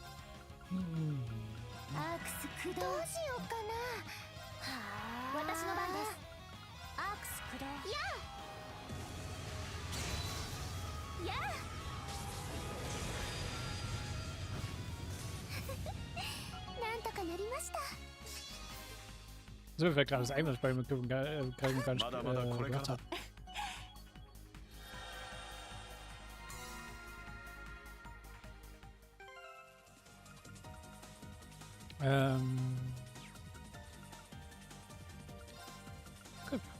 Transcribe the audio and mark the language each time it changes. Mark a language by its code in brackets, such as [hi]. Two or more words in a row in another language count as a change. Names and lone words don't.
[ja] アークス駆動。どうしようかな。私の番です。アークス駆動。やあやあなんとかなりました。 [de] So, mir fällt gerade das ein, was ich bei mir gerade gar nicht gemacht habe. Gut.